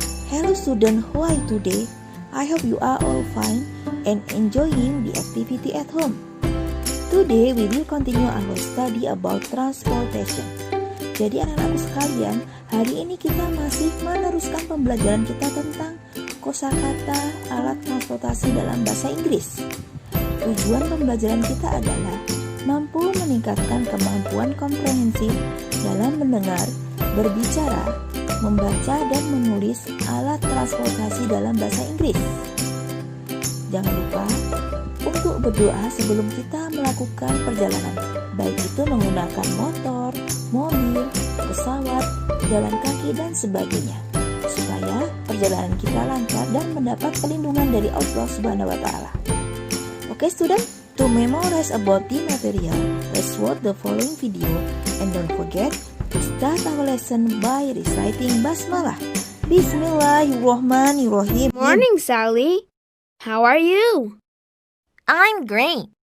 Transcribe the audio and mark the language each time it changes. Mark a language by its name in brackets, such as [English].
[English] Hello student, how are you today? I hope you are all fine and enjoying the activity at home. Today we will continue our study about transportation. [Indonesian] Jadi anak-anakku sekalian, hari ini kita masih meneruskan pembelajaran kita tentang kosakata alat transportasi dalam bahasa Inggris. Tujuan pembelajaran kita adalah mampu meningkatkan kemampuan komprehensif dalam mendengar, berbicara, membaca, dan menulis alat transportasi dalam bahasa Inggris. Jangan lupa untuk berdoa sebelum kita melakukan perjalanan, baik itu menggunakan motor, mobil, pesawat, jalan kaki, dan sebagainya, supaya perjalanan kita lancar dan mendapat perlindungan dari Allah Subhanahu wa Ta'ala. [English] Oke, student? To memorize about the material, let's watch the following video and don't forget to start our lesson by reciting Basmalah. [Arabic] Bismillahirrahmanirrahim. [English] Morning, Sally. How are you? I'm great.